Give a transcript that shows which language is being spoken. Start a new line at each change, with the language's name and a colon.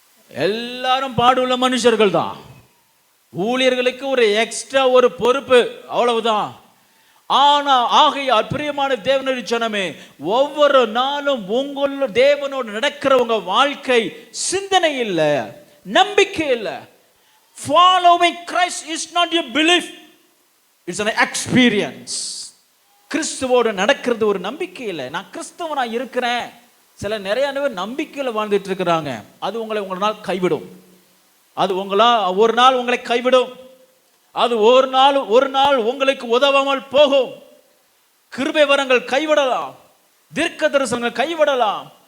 Tamil: எல்லாரும் பாடுள்ள மனுஷர்கள் தான். ஊழியர்களுக்கு ஒரு எக்ஸ்ட்ரா ஒரு பொறுப்பு, அவ்வளவுதான். ஆனா ஆகையால் பிரியமான தேவனுடைய ஜனமே, ஒவ்வொரு நாளும் உங்களோட தேவனோடு நடக்கிற உங்க வாழ்க்கை சிந்தனை இல்லை, நம்பிக்கை இல்லை.
English: Following Christ is not your belief, it's an experience.
Tamil: கிறிஸ்துவோடு நடக்கிறது ஒரு நம்பிக்கை இல்லை. நான் கிறிஸ்தவனா இருக்கிறேன். சில நிறைய பேர் நம்பிக்கையில் வாழ்ந்துட்டு இருக்கிறாங்க. அது உங்களை ஒரு நாள் கைவிடும். அது ஒரு நாள் உங்களை கைவிடும். அது ஒரு நாள் உங்களுக்கு உதவாமல் போகும். கிருபை வரங்கள் கைவிடலாம், தீர்க்க தரிசனங்கள் கைவிடலாம்,